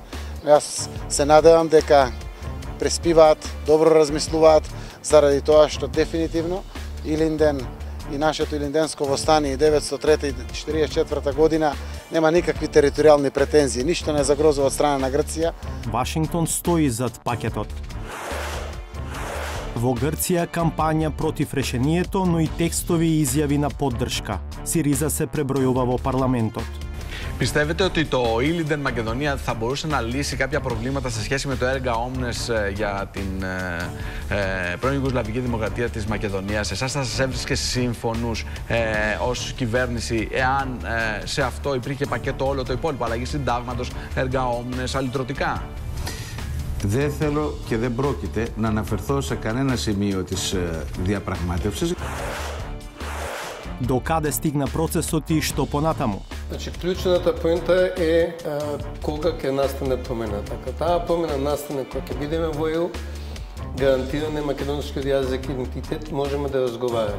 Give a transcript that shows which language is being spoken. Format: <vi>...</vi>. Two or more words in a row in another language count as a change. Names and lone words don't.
<mk>Јас се надевам дека преспиваат, добро размислуваат, заради тоа што дефинитивно Илинден и нашето Илинденско востание 903 и 1944 година нема никакви територијални претензии, ништо не загрозува од страна на Грција. Вашингтон стои зад пакетот. Во Грција кампања против решението, но и текстови и изјави на поддршка. СИΡИΖА се пребројува во парламентот.</mk> <el>Πιστεύετε ότι το Ήλιντεν Μακεδονία θα μπορούσε να λύσει κάποια προβλήματα σε σχέση με το</el> <la>erga omnes</la> <el>για την πρώην Ιουγκοσλαβική Δημοκρατία της Μακεδονίας? Εσάς θα σας έβρισκε σύμφωνους ως κυβέρνηση εάν σε αυτό υπήρχε πακέτο όλο το υπόλοιπο, αλλαγή συντάγματος,</el> <la>erga omnes,</la> <el>αλυτρωτικά? Δεν θέλω και δεν πρόκειται να αναφερθώ σε κανένα σημείο της διαπραγμάτευσης.</el> <mk>До каде стигна процесот и што понатаму? Значи, клучната поента е кога ќе настане промена. Така, таа промена настане кога ќе бидеме во ЕУ, гарантиране македонскиот јазик и идентитет, можеме да разговараме.</mk>